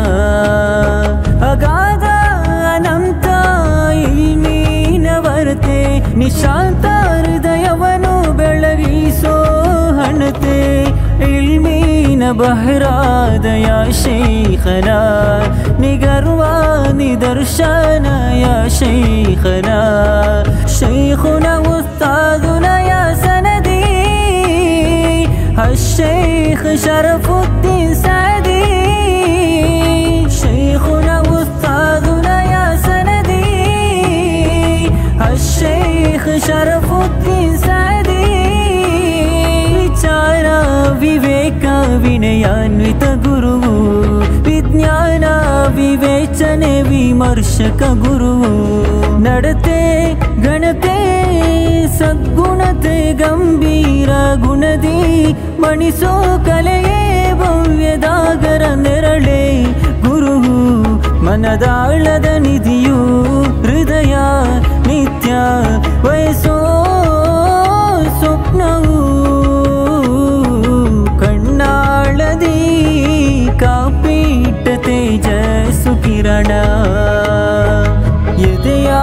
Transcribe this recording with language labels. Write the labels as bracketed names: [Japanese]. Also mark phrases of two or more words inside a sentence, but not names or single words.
[Kannada] ಅಗಾಧ ಅನಂತ ಇಲ್ಮೀನ ವರತೆ ನಿಶಾಂತ ಹೃದಯವನು ಬೆಳಗಿಸೋ ಹಣತೆ ಇಲ್ಮೀನ ಬಹರಾದ [Arabic] يا شيخنا [Kannada] ನಿಗರ್ವ ನಿದರ್ಶನ [Arabic] يا شيخنا شيخنا أستاذنا يا سندي الشيخ شرف الدين سعدي شيخنا أستاذنا يا سندي الشيخ [Kannada] شرف الدين سعدي ವಿಚಾರ ವಿವೇಕ ವಿನಯಾನ್ವಿತ ಗುರುವು ವಿಜ್ಞಾನ ವಿವೇಚನೆ ವಿಮರ್ಶಕ ಗುರುವು ನಡತೆ ಗಣತೆ ಸದ್ಗುಣತೆ ಗಂಭೀರ ಗುಣದಿ ಮಣಿಸೋ ಕಲೆಯೇ ಭವ್ಯದಾಗರ ನೆರಳೆ ಗುರುವು ಮನದಾಳದ ನಿಧಿಯು ಹೃದಯ ನಿತ್ಯ ವಯಸ್ಸೋ ಸ್ವಪ್ನವು ಕಣ್ಣಾಳದಿ ಎದೆ